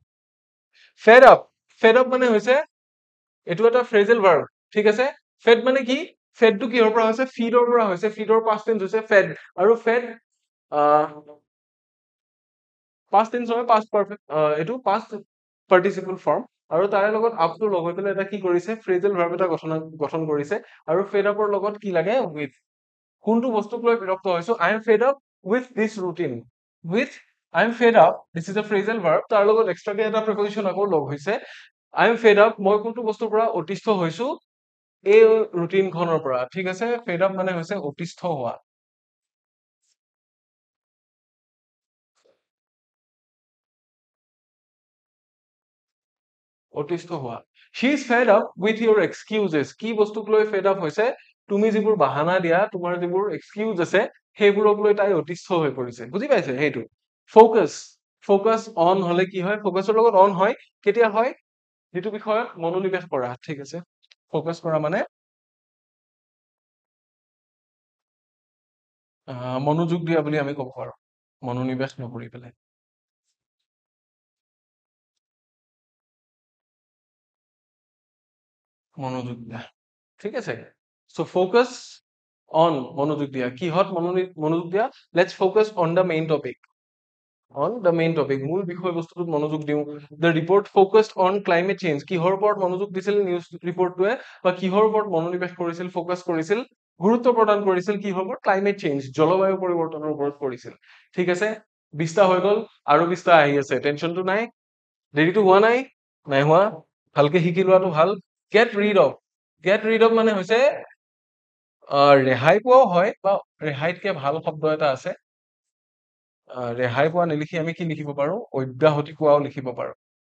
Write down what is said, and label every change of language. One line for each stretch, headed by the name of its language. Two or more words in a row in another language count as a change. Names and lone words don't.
Assamese: ফেড আপ মানে হৈছে এইটো এটা
English: phrasal verb
Assamese: ঠিক আছে ফেড মানে কি ফেডটো কিহৰ পৰা হৈছে ফিডৰ পৰা হৈছে ফিডৰ
English: past tense
Assamese: হৈছে ফেড আৰু ফেড
English: past tense
Assamese: হয়
English: past perfect
Assamese: এইটো
English: past participle form
Assamese: আৰু তাৰে লগত আপটো লগ হৈ পেলাই এটা কি কৰিছে
English: phrasal verb
Assamese: এটা গঠন কৰিছে আৰু ফেড আপৰ লগত কি লাগে উইথ কোনটো বস্তুক লৈ বিৰক্ত হৈছো
English: I am fed up with this routine with I am fed up this is a phrasal verb
Assamese: তাৰ লগত এক্সট্ৰাকে এটা প্ৰিপজিচন আকৌ লগ হৈছে
English: I am fed up
Assamese: মই কোনটো বস্তুৰ পৰা অতিষ্ঠ হৈছো এই ৰুটিনখনৰ পৰা ঠিক আছে ফেড আপ মানে হৈছে অতিষ্ঠ হোৱা অতিষ্ঠ হোৱা
English: she is fed up with your excuses
Assamese: কি বস্তুক লৈ
English: fed up
Assamese: হৈছে তুমি যিবোৰ বাহানা দিয়া তোমাৰ যিবোৰ এক্সকিউজ আছে সেইবোৰক লৈ তাই অতিষ্ঠ হৈ পৰিছে বুজি পাইছে সেইটো
English: focus on
Assamese: হলে কি হয় ফোকাসৰ লগত অন হয় কেতিয়া হয় যিটো বিষয়ত মনোনিৱেশ কৰা ঠিক আছে ফোকাস কৰা মানে মনোযোগ দিয়া বুলি আমি ক'ব পাৰো মনোনিৱেশ নকৰি পেলাই মনোযোগ দিয়া ঠিক আছে
English: so focus on
Assamese: মনোযোগ দিয়া কিহত মনোযোগ দিয়া
English: let's focus on the main topic on the main topic
Assamese: মূল বিষয়বস্তুটোত মনোযোগ দিওঁ
English: the report focused on climate change
Assamese: কিহৰ ওপৰত মনোযোগ দিছিল নিউজ ৰিপৰ্টটোৱে বা কিহৰ ওপৰত মনোনিৱেশ কৰিছিল ফোকাস কৰিছিল গুৰুত্ব প্ৰদান কৰিছিল কিহৰ ওপৰত
English: climate change
Assamese: জলবায়ু পৰিৱৰ্তনৰ ওপৰত কৰিছিল ঠিক আছে 20টা হৈ গ'ল আৰু 20টা আহি আছে টেনচনটো নাই দেৰিটো হোৱা নাই নাই হোৱা ভালকে শিকি লোৱাটো ভাল
English: get rid of
Assamese: মানে হৈছে ৰেহাই পোৱাও হয় বা ৰেহাইতকে ভাল শব্দ এটা আছে ৰেহাই পোৱা নিলিখি আমি কি লিখিব পাৰো অব্যাহতি পোৱাও লিখিব পাৰো